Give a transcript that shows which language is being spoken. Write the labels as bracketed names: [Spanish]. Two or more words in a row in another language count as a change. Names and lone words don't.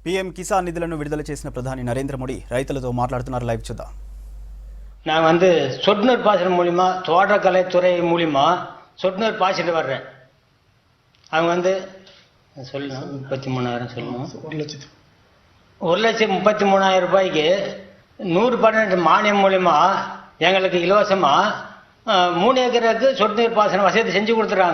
[Telugu] పీఎం కిసాన్ నిధులను విడుదల చేసిన ప్రధాని నరేంద్ర మోడీ రైతులతో మాట్లాడుతున్నారు. లైవ్ చూద్దాం. [Tamil] நான் சொட்டு நீர் பாசனம் மூலிமா தோட்டக்கலைத்துறை மூலிமா சொட்டு நீர் பாய்ச்சிட்டு வர்றேன். அவங்க சொல்லணும் 33,000 சொல்லணும். 1,33,000 ரூபாய்க்கு 112 மானியம் மூலிமா எங்களுக்கு இலவசமாக 3 ஏக்கருக்கு சொட்டு நீர் பாசனம் வசதி செஞ்சு கொடுத்துறாங்க.